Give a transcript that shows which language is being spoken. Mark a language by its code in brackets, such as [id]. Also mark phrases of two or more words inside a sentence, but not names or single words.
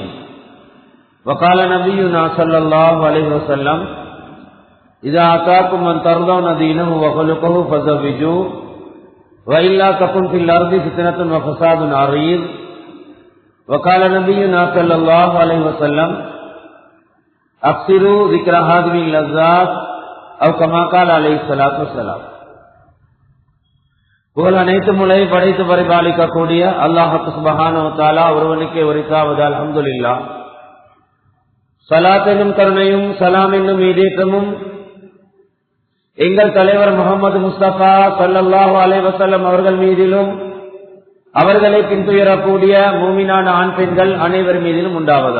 [ar] وقال نبينا صلى الله عليه وسلم إذا أتاكم من ترضون دينه وخلقه فزوجوه وإلا تكن في الأرض فتنة وفساد عريض. وقال نبينا صلى الله عليه وسلم أكثروا ذكر هذه اللذات أو كما قال عليه الصلاة والسلام. [ta] புகழ் அனைத்தும் உலகை படைத்து பரிபாலிக்கக்கூடிய அல்லாஹ் [ar] سبحانه وتعالى [ta] ஒருவனுக்கே உரித்தாவது. [ar] الحمد لله. [ta] ஸலாத் என்னும் கருணையும் சலாம் என்னும் ஈடேற்றமும் எங்கள் தலைவர் முஹம்மது முஸ்தபா [ar] صلى الله عليه وسلم [ta] அவர்கள் மீதிலும் அவர்களை பின்துயரக்கூடிய மூமினான ஆண் பெண்கள் அனைவர் மீதிலும் உண்டாவதா.